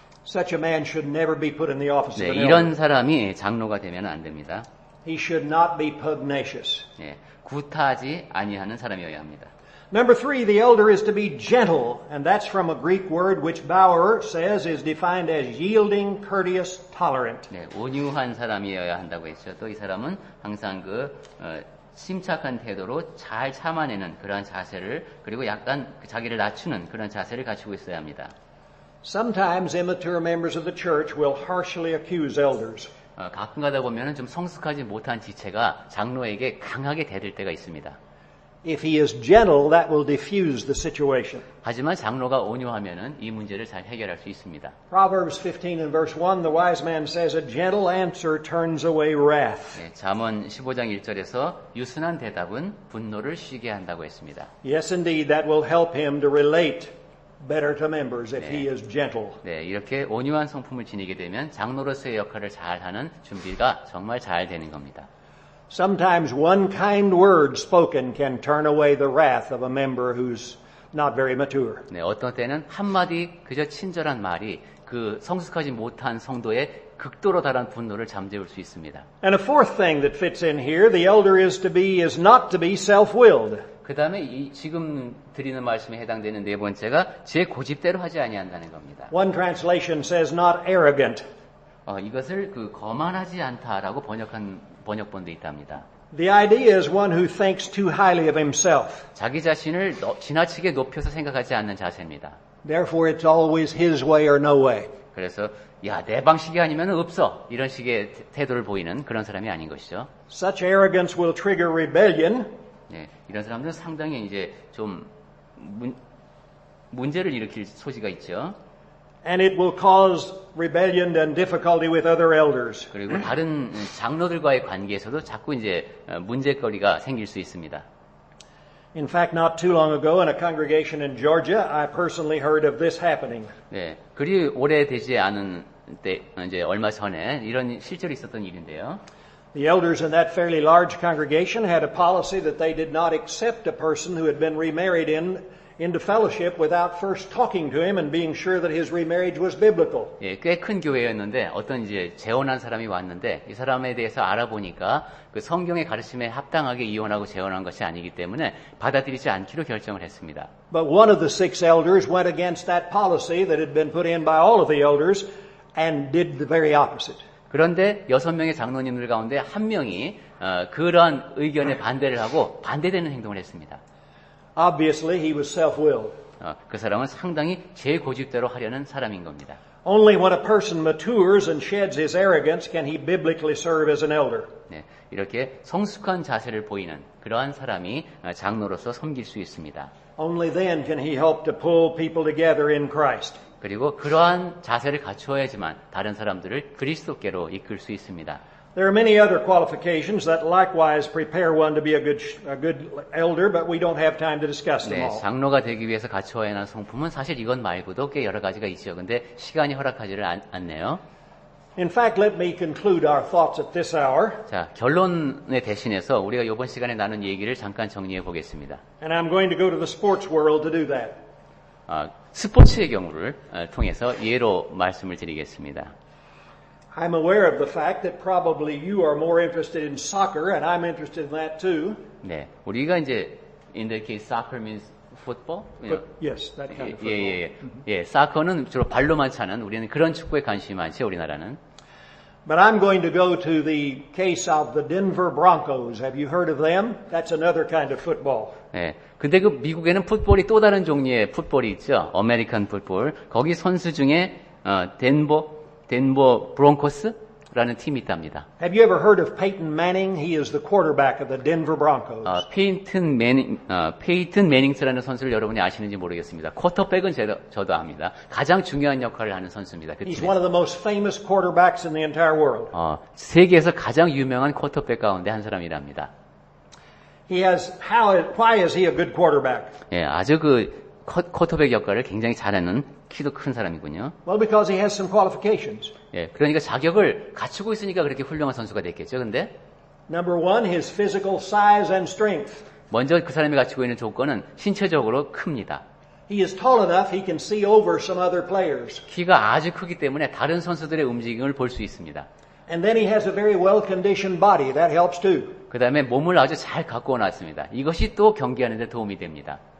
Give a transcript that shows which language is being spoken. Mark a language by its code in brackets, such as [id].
[en] Such a man should never be put in the office [ko] 네, [en] of an elder. [ko] 이런 사람이 장로가 되면 안 됩니다. [en] He should not be pugnacious. [ko] 예, 구타하지 아니하는 사람이어야 합니다. [en] Number 3, the elder is to be gentle, and that's from a Greek word which Bauer says is defined as yielding, courteous, tolerant. [ko] 네, 온유한 사람이어야 한다고 했죠. 또 이 사람은 항상 침착한 태도로 잘 참아내는 그러한 자세를, 그리고 약간 자기를 낮추는 그런 자세를 갖추고 있어야 합니다. [en] Sometimes immature members of the church will harshly accuse elders. [ko] 가끔 가다 보면은 좀 성숙하지 못한 지체가 장로에게 강하게 대들 때가 있습니다. [en] If he is gentle, that will diffuse the situation. [ko] 하지만 장로가 온유하면은 이 문제를 잘 해결할 수 있습니다. [en] Proverbs 15 and verse 1, the wise man says, a gentle answer turns away wrath. [ko] 네, 잠언 15장 1절에서 유순한 대답은 분노를 쉬게 한다고 했습니다. [en] Yes, indeed, that will help him to relate better to members if he is gentle. [ko] 네, 이렇게 온유한 성품을 지니게 되면 장로로서의 역할을 잘하는 준비가 정말 잘 되는 겁니다. [en] Sometimes one kind word spoken can turn away the wrath of a member who's not very mature. [ko] 네, 어떤 때는 한마디 그저 친절한 말이 그 성숙하지 못한 성도의 극도로 달한 분노를 잠재울 수 있습니다. [en] And a fourth thing that fits in here, the elder is not to be self-willed. [ko] 그 다음에 지금 드리는 말씀에 해당되는 네 번째가 제 고집대로 하지 아니한다는 겁니다. [en] One translation says not arrogant. [ko] 이것을 거만하지 않다라고 번역한 번역본도 있답니다. [en] The idea is one who thinks too highly of himself. [ko] 자기 자신을 지나치게 높여서 생각하지 않는 자세입니다. [en] Therefore, it's always his way or no way. [ko] 그래서 야, 내 방식이 아니면 없어. 이런 식의 태도를 보이는 그런 사람이 아닌 것이죠. [en] Such arrogance will trigger rebellion. [ko] 네, 이런 사람들은 상당히 이제 좀 문제를 일으킬 소지가 있죠. [en] And it will cause rebellion and difficulty with other elders. [ko] 그리고 다른 장로들과의 관계에서도 자꾸 이제 문제거리가 생길 수 있습니다. [en] In fact, not too long ago in a congregation in Georgia, I personally heard of this happening. [ko] 네, 그리 오래되지 않은 때 이제 얼마 전에 이런 실제로 있었던 일인데요. [en] The elders in that fairly large congregation had a policy that they did not accept a person who had been remarried into fellowship without first talking to him and being sure that his remarriage was biblical. [ko] 예, 꽤 큰 교회였는데 어떤 이제 재혼한 사람이 왔는데 이 사람에 대해서 알아보니까 그 성경의 가르침에 합당하게 이혼하고 재혼한 것이 아니기 때문에 받아들이지 않기로 결정을 했습니다. [en] But one of the 6 elders went against that policy that had been put in by all of the elders and did the very opposite. [ko] 그런데 6명의 장로님들 가운데 한 명이 그러한 의견에 반대를 하고 반대되는 행동을 했습니다. [en] Obviously, he was self-willed. [ko] 그 사람은 상당히 제 고집대로 하려는 사람인 겁니다. [en] Only when a person matures and sheds his arrogance can he biblically serve as an elder. [ko] 네, 이렇게 성숙한 자세를 보이는 그러한 사람이 장로로서 섬길 수 있습니다. [en] Only then can he help to pull people together in Christ. [ko] 그리고 그러한 자세를 갖추어야지만 다른 사람들을 그리스도께로 이끌 수 있습니다. [en] There are many other qualifications that likewise prepare one to be a good elder, but we don't have time to discuss them [ko] 네, [en] all. [ko] 장로가 되기 위해서 갖추어야 하는 성품은 사실 이것 말고도 꽤 여러 가지가 있죠. 근데 시간이 허락하지를 않네요. [en] In fact, let me conclude our thoughts at this hour. [ko] 자, 결론에 대신해서 우리가 이번 시간에 나눈 얘기를 잠깐 정리해 보겠습니다. [en] And I'm going to go to the sports world to do that. [ko] 스포츠의 경우를 통해서 예로 말씀을 드리겠습니다. [en] I'm aware of the fact that probably you are more interested in soccer, and I'm interested in that too. [ko] 네, 우리가 이제 [en] in the case soccer means football. But yes, that kind of football. [ko] 예, 사커는 주로 발로만 차는 우리는 그런 축구에 관심이 많죠, 우리나라는. [en] But I'm going to go to the case of the Denver Broncos. Have you heard of them? That's another kind of football. [ko] 네, 근데 그 미국에는 풋볼이 또 다른 종류의 풋볼이 있죠, 아메리칸 풋볼. 거기 선수 중에 덴버 브론코스라는 팀이 있답니다. [en] Have you ever heard of Peyton Manning? He is the quarterback of the Denver Broncos. [ko] 페이튼 매닝스라는 선수를 여러분이 아시는지 모르겠습니다. 쿼터백은 저도 압니다. 가장 중요한 역할을 하는 선수입니다. 그 [en] He's [ko] 팀에서. [en] one of the most famous quarterbacks in the entire world. [ko] 세계에서 가장 유명한 쿼터백 가운데 한 사람이랍니다. [en] Why is he a good quarterback? [ko] 예, 아주 쿼터백 역할을 굉장히 잘하는 키도 큰 사람이군요. [en] Well, because he has some qualifications. [ko] 예, 그러니까 자격을 갖추고 있으니까 그렇게 훌륭한 선수가 됐겠죠. 근데 [en] Number 1, his physical size and strength. [ko] 먼저 그 사람이 갖추고 있는 조건은 신체적으로 큽니다. [en] He is tall enough he can see over some other players. [ko] 키가 아주 크기 때문에 다른 선수들의 움직임을 볼 수 있습니다. [en] And then he has a very well-conditioned body. That helps too. [ko] 그 다음에 몸을 아주 잘 갖고 놨습니다. 이것이 또 경기하는 데 도움이 됩니다.